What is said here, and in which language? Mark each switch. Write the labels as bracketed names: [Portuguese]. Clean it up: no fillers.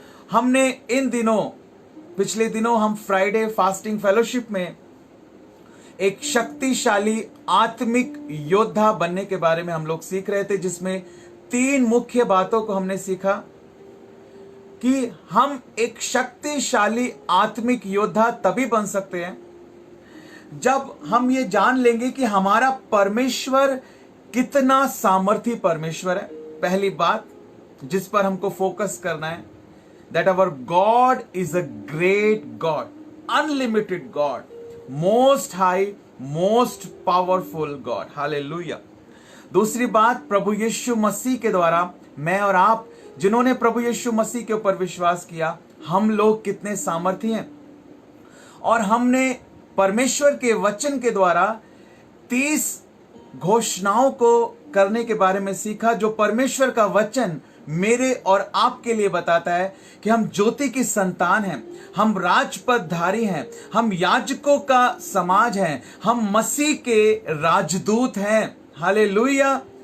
[Hindi] हमने इन दिनों, पिछले दिनों हम फ्राइडे फास्टिंग फेलोशिप में एक शक्तिशाली आत्मिक योद्धा बनने के बारे में हम लोग सीख रहे थे, जिसमें 3 मुख्य बातों को हमने सीखा कि हम एक शक्तिशाली आत्मिक योद्धा तभी बन सकते हैं जब हम ये जान लेंगे कि हमारा परमेश्वर कितना सामर्थी परमेश्वर है। पहली बात जिस पर हमको फोकस करना है, [English] that our God is a great God, unlimited God, most high, most powerful God. Hallelujah. [Hindi] दूसरी बात, प्रभु यीशु मसीह के द्वारा मैं और आप जिन्होंने प्रभु यीशु मसीह के ऊपर विश्वास किया, हम लोग कितने सामर्थी हैं। और हमने परमेश्वर के वचन के द्वारा 30 घोषणाओं को करने के बारे में सीखा, जो परमेश्वर का वचन मेरे और आपके लिए बताता है कि हम ज्योति की संतान हैं, हम राजपदधारी हैं, हम याजकों का समाज हैं, हम मसीह के राजदूत हैं। हालेलुया।